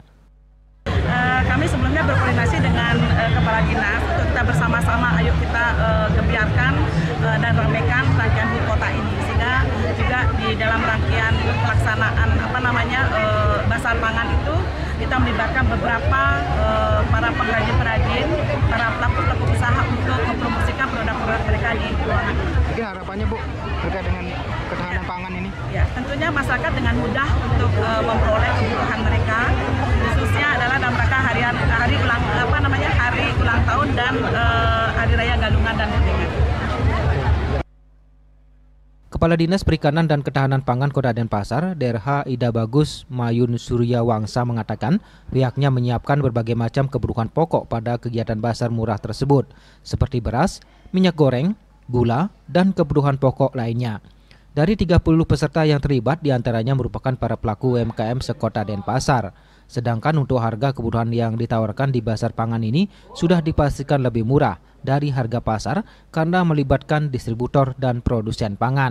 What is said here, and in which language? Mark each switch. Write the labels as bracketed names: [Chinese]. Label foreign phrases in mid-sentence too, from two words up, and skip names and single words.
[Indonesian] Kami sebelumnya berkoordinasi dengan Kepala Dinas, kita bersama-sama ayo kita gebiarkan dan ramaikan rangkaian HUT kota ini, sehingga juga di dalam rangkaian pelaksanaan basar pangan itu kita melibatkan beberapa para pengrajin-pengrajin, para pelaku usaha untuk mempromosikan produk-produk mereka di ruangan. Mungkin harapannya Bu terkait dengan ketahanan pangan ini? Ya, tentunya masyarakat dengan mudah untuk memperoleh kebutuhan mereka, khususnya adalah dalam rangka hari ulang tahun dan hari raya Galungan dan Gendengan. Kepala Dinas Perikanan dan Ketahanan Pangan Kota Denpasar, DRH Ida Bagus Mayun Surya Wangsa mengatakan pihaknya menyiapkan berbagai macam kebutuhan pokok pada kegiatan basar murah tersebut, seperti beras, minyak goreng, gula, dan kebutuhan pokok lainnya. Dari 30 peserta yang terlibat, diantaranya merupakan para pelaku UMKM sekota Denpasar. Sedangkan untuk harga kebutuhan yang ditawarkan di basar pangan ini sudah dipastikan lebih murah dari harga pasar karena melibatkan distributor dan produsen pangan.